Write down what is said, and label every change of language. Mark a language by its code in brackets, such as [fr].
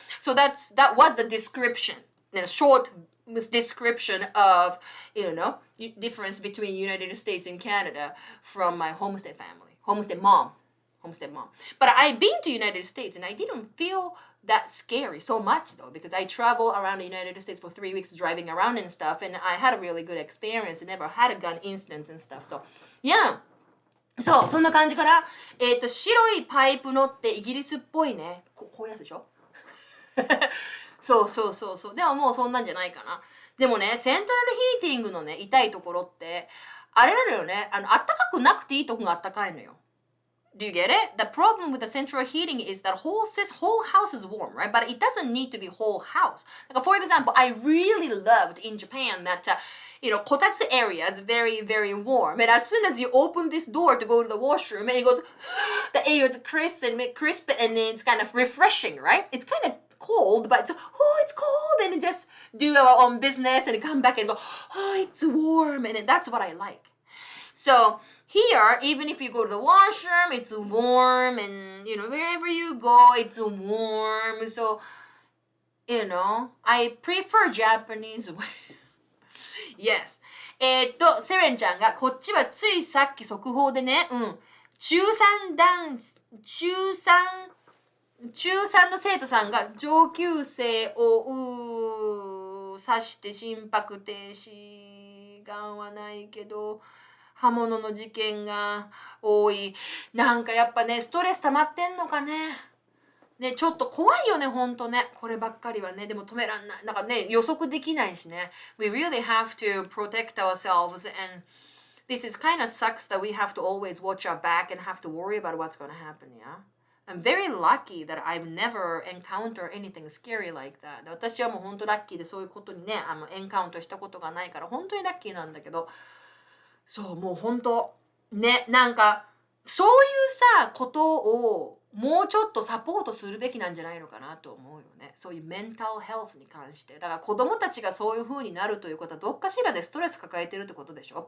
[en] So that was the description, short description of, difference between United States and Canada from my homestay family, homestay mom. But I've been to United States and I didn't feel that scary so much though, because I traveled around the United States for 3 weeks driving around and stuff, and I had a really good experience and never had a gun incident and stuff. So yeah. [ja] そう、そんな感じから、白いパイプのってイギリスっぽいね。こういうやつでしょそう。でももうそんなんじゃないかな。でもね、セントラルヒーティングのね、痛いところって、あれなのよね。あったかくなくていいとこがあったかいのよ。 [en] Do you get it? The problem with the central heating is that whole house is warm, right? But it doesn't need to be whole house. Like for example, I really loved in Japan that, kotatsu area is very, very warm. And as soon as you open this door to go to the washroom, and it goes, the air is crisp and then it's kind of refreshing, right? It's kind of cold, but it's cold, and just do our own business and come back and go, it's warm, and that's what I like. So here, even if you go to the washroom, it's warm, and wherever you go, it's warm. So, I prefer Japanese way. Yes. [ja] セレンちゃんが、こっちはついさっき速報でね、中3の生徒さんが上級生を刺して心拍停止がんはないけど、刃物の事件が多い。なんかやっぱね、ストレス溜まってんのかね。ね、ちょっと怖いよね、ほんとね。こればっかりはね。でも止めらんない。なんかね、予測できないしね。 [en] We really have to protect ourselves, and this is kind of sucks that we have to always watch our back and have to worry about what's going to happen, yeah? I'm very lucky that I've never encountered anything scary like that. [ja] 私はもうほんとラッキーでそういうことにね、エンカウントしたことがないから本当にラッキーなんだけど、そう、もうほんと、ね、なんか、そういうさ、ことをもうちょっとサポートするべきなんじゃないのかなと思うよね。そういうメンタルヘルスに関して。だから子供たちがそういう風になるということはどっかしらでストレス抱えてるってことでしょ。